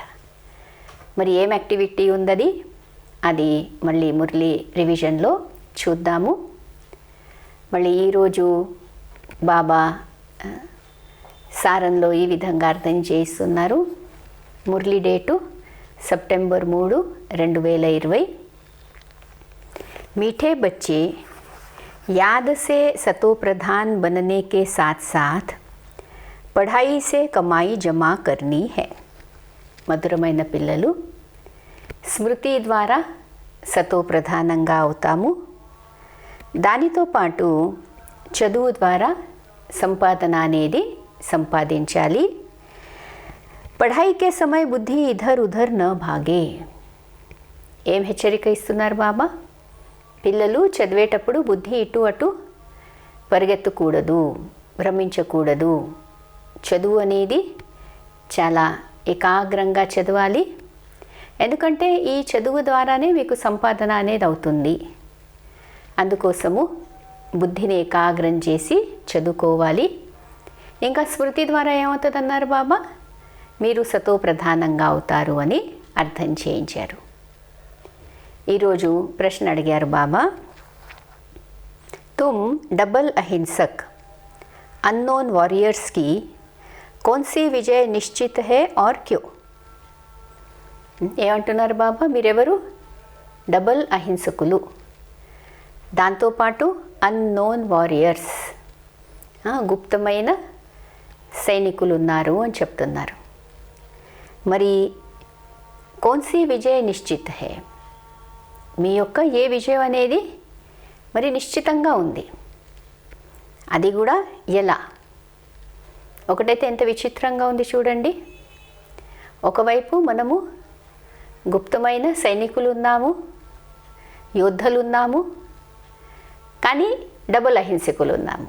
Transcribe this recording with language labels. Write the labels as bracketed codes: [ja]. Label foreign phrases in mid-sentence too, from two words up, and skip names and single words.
[te] మరి ఏం యాక్టివిటీ ఉందది, అది మళ్ళీ మురళి రివిజన్లో చూద్దాము. మళ్ళీ ఈరోజు బాబా సారంలో ఈ విధంగా అర్థం చేస్తున్నారు. మురళి డేటు September 3, 2020. [hi] मीठे बच्चे, याद से सतो प्रधान बनने के साथ साथ पढ़ाई से कमाई जमा करनी है. [te] మధురమైన పిల్లలు, స్మృతి ద్వారా సతో ప్రధానంగా అవుతాము. దానితో పాటు చదువు ద్వారా సంపాదన అనేది సంపాదించాలి. [hi] पढ़ाई के समय बुद्धि इधर उधर न भागे. [te] ఏం హెచ్చరిక ఇస్తున్నారు బాబా? పిల్లలు చదివేటప్పుడు బుద్ధి ఇటు అటు పరిగెత్తకూడదు, భ్రమించకూడదు. చదువు అనేది చాలా ఏకాగ్రంగా చదవాలి. ఎందుకంటే ఈ చదువు ద్వారానే మీకు సంపాదన అనేది అవుతుంది. అందుకోసము బుద్ధిని ఏకాగ్రం చేసి చదువుకోవాలి. ఇంకా స్మృతి ద్వారా ఏమవుతుంది అన్నారు బాబా? మీరు సతో ప్రధానంగా అవుతారు అని అర్థం చేయించారు. ఈరోజు ప్రశ్న అడిగారు బాబా, [hi] तुम डबल अहिंसक [en] unknown warriors [hi] की कौन सी विजय निश्चित है और क्यों? [te] ఏమంటున్నారు బాబా? మీరెవరు? డబల్ అహింసకులు, దాంతోపాటు [en] unknown warriors, [te] గుప్తమైన సైనికులు ఉన్నారు అని చెప్తున్నారు. [hi] మరి कौन सी विजय निश्चित है, [te] మీ యొక్క ఏ విజయం అనేది మరి నిశ్చితంగా ఉంది, అది కూడా ఎలా? ఒకటైతే ఎంత విచిత్రంగా ఉంది చూడండి. ఒకవైపు మనము గుప్తమైన సైనికులు ఉన్నాము, యోద్ధలు ఉన్నాము, కానీ డబుల్ అహింసకులు ఉన్నాము.